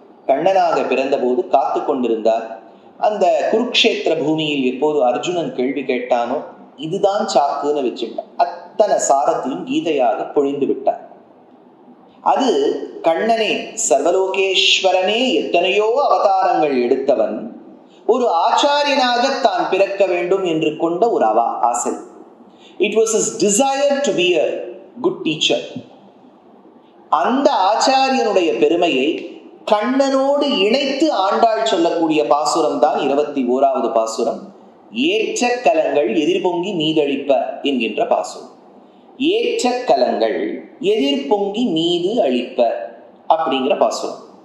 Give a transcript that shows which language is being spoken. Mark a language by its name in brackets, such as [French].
[Tamil] கண்ணனாக பிறந்த போது காத்து கொண்டிருந்தார். அந்த குருக்ஷேத்திர பூமியில் எப்போது அர்ஜுனன் கேள்வி கேட்டானோ இதுதான் சாக்குன்னு வச்சுட்டான். அத்தனை சாரத்தையும் கீதையாக பொழிந்து விட்டார். அது கண்ணனே சர்வலோகேஸ்வரனே எத்தனையோ அவதாரங்கள் எடுத்தவன் ஒரு ஆச்சாரியனாக தான் பிறக்க வேண்டும் என்று கொண்ட ஒரு ஆசை. [English] It was his desire to be a good teacher. [Tamil] அந்த ஆச்சாரியனுடைய பெருமையை கண்ணனோடு இணைத்து ஆண்டாள் சொல்லக்கூடிய பாசுரம் தான் 21வது பாசுரம். ஏற்ற கலங்கள் எதிர்பொங்கி மீதளிப்ப என்கின்ற பாசுரம். ஏற்ற கலங்கள் எதிர்பொங்கி மீது அளிப்ப அப்படிங்கிற பாசுரம்.